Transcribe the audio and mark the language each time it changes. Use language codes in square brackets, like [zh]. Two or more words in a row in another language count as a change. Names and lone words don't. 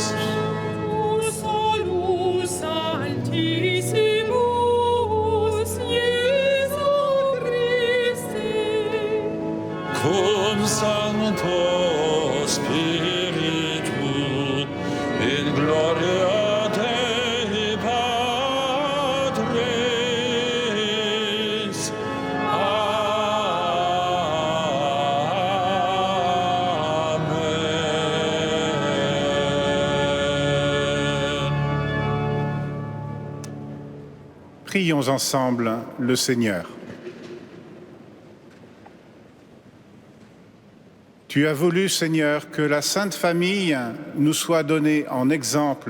[la] tu solus altissimus, Iesu Christe, cum Sancto Spiritu, in gloria Dei Patris. Amen. [fr] Prions ensemble le Seigneur. Tu as voulu, Seigneur, que la Sainte Famille nous soit donnée en exemple.